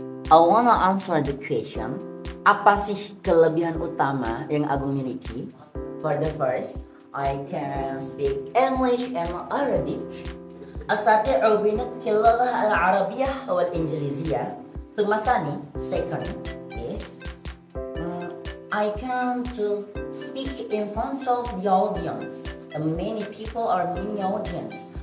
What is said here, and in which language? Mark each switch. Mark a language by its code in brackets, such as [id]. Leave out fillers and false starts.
[en] I wanna answer the question. [id] Apa sih kelebihan utama yang Agung miliki? [en] For the first, I can speak English and Arabic. [ar] أستطيع بنطق اللغة العربية والإنجليزية. ثم ثاني, [en] second is I can to speak in front of the audience. Many people or many audience.